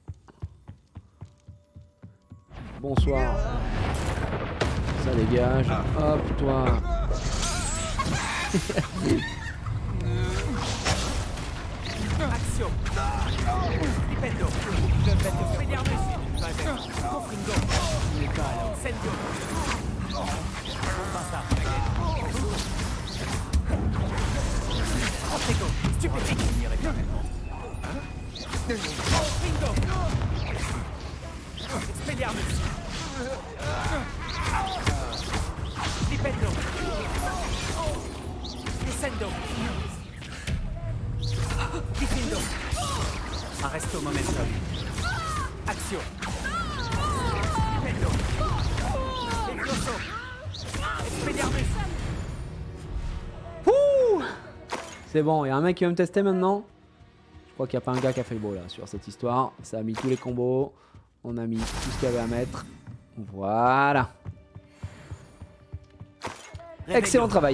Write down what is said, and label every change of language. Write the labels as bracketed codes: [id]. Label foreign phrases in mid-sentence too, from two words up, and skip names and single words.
[fr] Bonsoir. Ça dégage. Hop, toi. Action. Flipendo. Je vais te finir dessus. Confringo. Sendio. Passa. Confringo. Stupéfique. Confringo. Expelliarmus. Flipendo. Descendo. Diffindo. Arresto momentum. Action. Flipendo. Exploso. Expelliarmus. Ouh. C'est bon, il y a un mec qui va me tester maintenant. Je crois qu'il n'y a pas un gars qui a fait le beau là sur cette histoire. Ça a mis tous les combos. On a mis tout ce qu'il y avait à mettre. Voilà. Excellent travail.